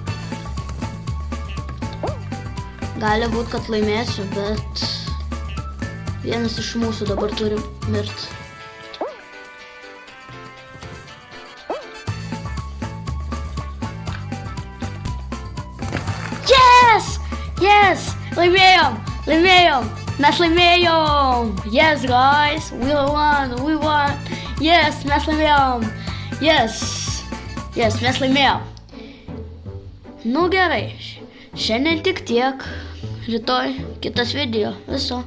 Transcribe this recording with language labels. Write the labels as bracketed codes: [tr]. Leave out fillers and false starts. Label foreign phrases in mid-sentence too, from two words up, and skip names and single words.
[lt] Gali būt, kad laimėsiu, bet vienas iš mūsų dabar turi mirti. Yes! Laimėjom! Mes laimėjom! [en] Yes, guys! We won! Yes, [lt] mes laimėjom! Yes, mes laimėjom! Gerai. Šiandien tik tiek. Rytoj kitas video. Viso.